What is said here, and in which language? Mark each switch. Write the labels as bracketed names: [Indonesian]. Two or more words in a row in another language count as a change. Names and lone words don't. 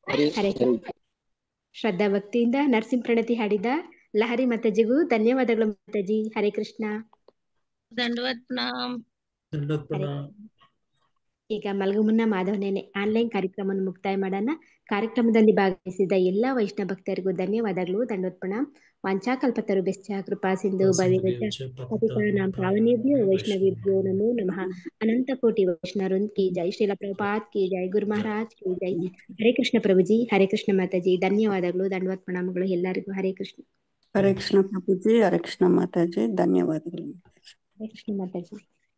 [Kannada] ಹರೇ ಶ್ರದ್ಧಾ ಭಕ್ತಿಯಿಂದ ನರಸಿಂಹ ಪ್ರಣತಿ ಹಾಡಿದ ಲಹರಿ ಮಾತಾಜಿಗೂ ಧನ್ಯವಾದಗಳು ಮಾತಾಜಿ. ಹರೇ ಕೃಷ್ಣ. ದಂಡವತ್ ಪ್ರಣಾಮ್. ದಂಡವತ್ ಪ್ರಣಾಮ್. ಈಗ ಮಲಗು ಮುನ್ನ ಮಾಧವನೇನೆ ಆನ್ಲೈನ್ ಕಾರ್ಯಕ್ರಮವನ್ನು ಮುಕ್ತಾಯ ಮಾಡೋಣ. ಕಾರ್ಯಕ್ರಮದಲ್ಲಿ ಭಾಗವಹಿಸಿದ ಎಲ್ಲಾ ವೈಷ್ಣವ ಭಕ್ತರಿಗೂ ಧನ್ಯವಾದಗಳು. ದಂಡವತ್ ಪ್ರಣಾಮ್. [Sanskrit] ವಾಂಛಾಕಲ್ಪತರುಭ್ಯಶ್ಚ ಕೃಪಾ ಸಿಂಧು ಭವೇಚ್ಚ ಪತಿತಾನಾಂ ಪಾವನೇಭ್ಯೋ ವೈಷ್ಣವೇಭ್ಯೋ ನಮೋ ನಮಃ. [Hindi] अनंत कोटि वैष्णववृंद की जय. श्रील प्रभुपाद की जय. गुरु महाराज की जय. [Kannada] ಹರೇ ಕೃಷ್ಣ ಪ್ರಭುಜಿ. ಹರೇ ಕೃಷ್ಣ ಮಾತಾಜಿ. ಧನ್ಯವಾದಗಳು. ದಂಡವತ್ ಪ್ರಣಾಮಗಳು ಎಲ್ಲರಿಗೂ. ಹರೇ ಕೃಷ್ಣ. ಹರೇ ಕೃಷ್ಣ ಪ್ರಭುಜಿ. ಹರೇ ಕೃಷ್ಣ ಮಾತಾಜಿ. ಧನ್ಯವಾದಗಳು. ಹರೇ ಕೃಷ್ಣ ಮಾತಾಜಿ.